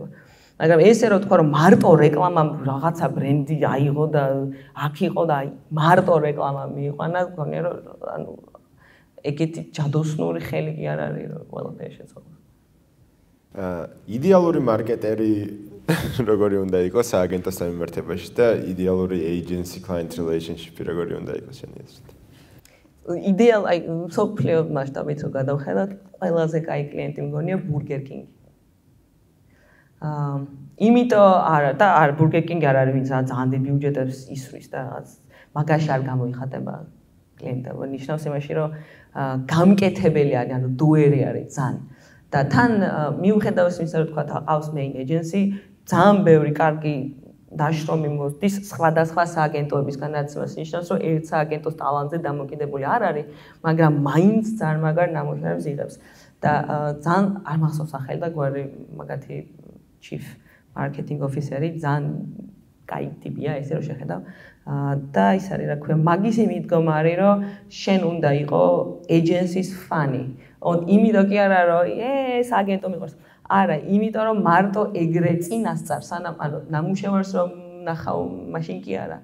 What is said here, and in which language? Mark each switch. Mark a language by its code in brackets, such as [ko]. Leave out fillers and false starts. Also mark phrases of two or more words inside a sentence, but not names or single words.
[ka] მაგრამ ესე რომ თქვა რომ მარტო რეკლამამ რაღაცა ბრენდი აიღო და აქ იყო და მარტო რეკლამა მიიყვანა, მგონია რომ ანუ ეგეთი ჯადოსნური ხელი კი არ არის რომ ყველაფერი შეცვალოს. იდეალური მარკეტერი როგორი უნდა იყოს სააგენტოს სამმართველობაში და იდეალური [en] agency client relationship- [ka] ი როგორი უნდა იყოს შენი აზრით? იდეალ აი მსოფლიო მასშტაბით რო გადავხედოთ, ყველაზე კაი კლიენტი მგონია Burger King. იმიტომ არა და არ Burger King არ არის ვინც ძალიან დიდ ბიუჯეტებს ისვრის და რაღაც მაგაში არ გამოიხატება კლიენტები. ნიშნავს იმაში რომ გამკეთებელი არის, ანუ დუერი არის ძალიან. და თან მიუხედავად იმისა, რომ თქვა ყავს [en] main agency, [ka] ძალიან ბევრი კარგი დაშრომი მოსდის სხვადასხვა სააგენტოებისგან, რაც ნიშნავს, რომ ერთ სააგენტოს ტალანტზე დამოკიდებული არ არის, მაგრამ მაინც ძალიან მაგარ ნამუშევრებს იღებს. და ძალიან არ მახსოვს სახელი და გვარი მაგათი [en] chief marketing officer- [ka] ი ძალიან კაი ტიპია, ესე რომ შეხედავ. და ის არის რა ქვია, მაგის იმიდგომა არის, რომ შენ უნდა იყო agency-ს ფანი. იმიტომ კი არა რომ ეს აგენტო მიყვარს. არა, იმიტომ რომ მარტო ეგრე წინასწარ სანამ ანუ ნამუშევარს რომ ნახავ, მაშინ კი არა.